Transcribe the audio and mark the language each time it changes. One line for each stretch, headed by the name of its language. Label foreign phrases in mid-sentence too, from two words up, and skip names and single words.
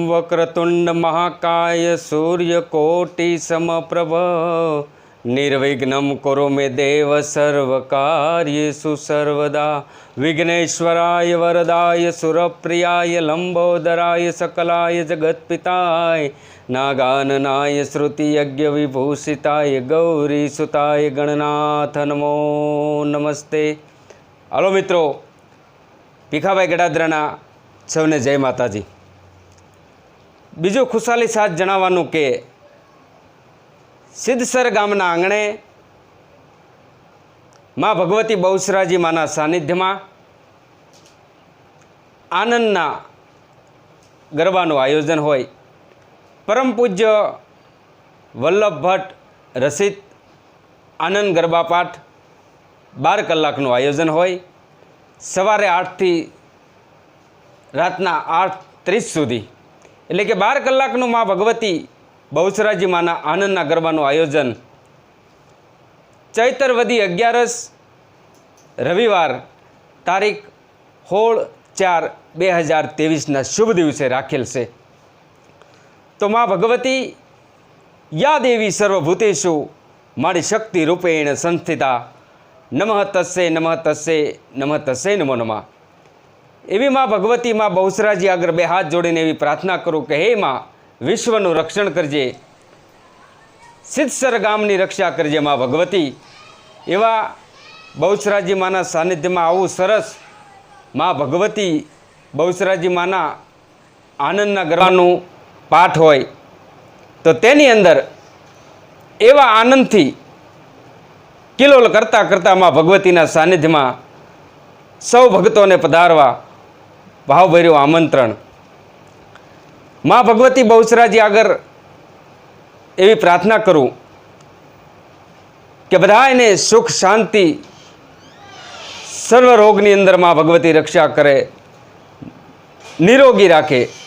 Sanskrit: वक्रतुंड महाकाय सूर्यकोटि समप्रभ निर्विघ्नं कुरु मे देव सर्वकार्येषु सर्वदा विघ्नेश्वराय वरदाय सुरप्रियाय लंबोदराय सकलाय जगत्पिताय नागाननाय श्रुतियज्ञविभूषिताय गौरीसुताय गणनाथ नमो नमस्ते।
Gujarati: હેલો મિત્રો, ભીખાભાઈ ગડાદ્રાના સૌને જય માતાજી। બીજું ખુશાલી સાથે જણાવવાનું કે સિદ્ધસર ગામના આંગણે માં ભગવતી બહુસરાજી માના સાનિધ્ય માં આનંદના ગરબાનું આયોજન હોય। પરમ પૂજ્ય વલ્લભ ભટ્ટ રસિત આનંદ ગરબા પાઠ 12 કલાકનું આયોજન હોય। સવારે 8 થી રાતના 8:30 સુધી એટલે કે 12 કલાકનું માં ભગવતી બહુસરાજી માના આનંદના ગરબાનું આયોજન ચૈતર વદી 11 રવિવાર તારીખ 16/4/2023 શુભ દિવસે રાખેલ સે। તો માં ભગવતી
Sanskrit: या देवी सर्वभूतेषु मारी शक्ति रूपेण संस्थिता नमः तस्से नमः तस्से नमः तस्से नमो नमः।
Gujarati: એવી માં ભગવતી માં બહુસરાજી આગર બે હાથ જોડીને એવી પ્રાર્થના કરું કે હે માં વિશ્વનું રક્ષણ કરજે, સિદ્ધસર ગામની રક્ષા કરજે માં ભગવતી। એવા બહુસરાજી માના સાનિધ્યમાં આવું સરસ માં ભગવતી બહુસરાજી માના આનંદના ગરબાનું પાઠ હોય તો તેની અંદર એવા આનંદથી કિલોલ કરતા કરતા માં ભગવતીના સાનિધ્યમાં સૌ ભક્તોને પધારવા ભાવભર્યું આમંત્રણ। માં ભગવતી બહુસરાજી આગર એવી પ્રાર્થના કરું કે બધાને સુખ શાંતિ સર્વ રોગની અંદર માં ભગવતી રક્ષા કરે, નિરોગી રાખે।